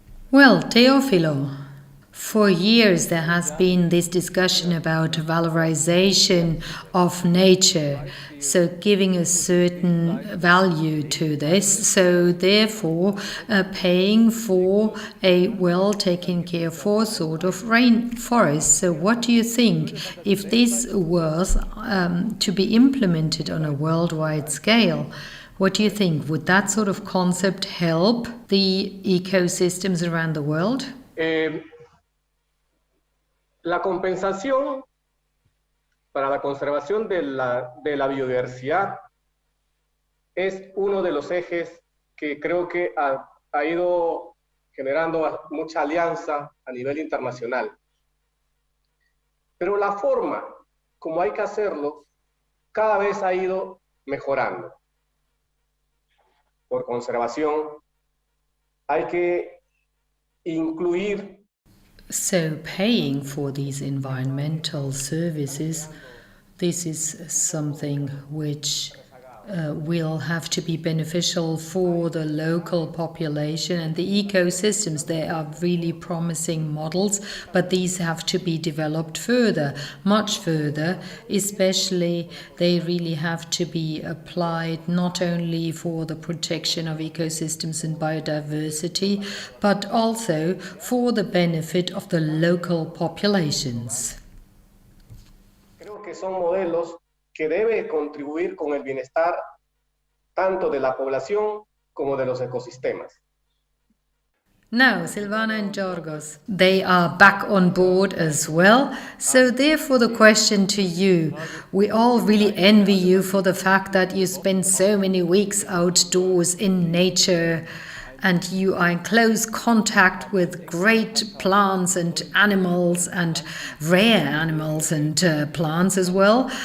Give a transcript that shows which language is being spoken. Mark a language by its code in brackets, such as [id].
[en] Well, Teofilo, for years there has been this discussion about valorization of nature, so giving a certain value to this, so therefore paying for a well taken care for sort of rainforest. So what do you think, if this was to be implemented on a worldwide scale? What do you think? Would that sort of concept help the ecosystems around the world? [es] La compensación para la conservación de la biodiversidad es uno de los ejes que creo que ha ido generando mucha alianza a nivel internacional. Pero la forma como hay que hacerlo cada vez ha ido mejorando. Por conservación hay que incluir. [en] So paying for these environmental services, this is something which will have to be beneficial for the local population and the ecosystems. They are really promising models, but these have to be developed further, much further. Especially, they really have to be applied not only for the protection of ecosystems and biodiversity, but also for the benefit of the local populations. [es] Creo que son modelos que debe contribuir con el bienestar tanto de la población como de los ecosistemas. [en] Now, Silvana and Jorgos, they are back on board as well. So therefore the question to you, we all really envy you for the fact that you spend so many weeks outdoors in nature and you are in close contact with great plants and animals and rare animals and plants as well.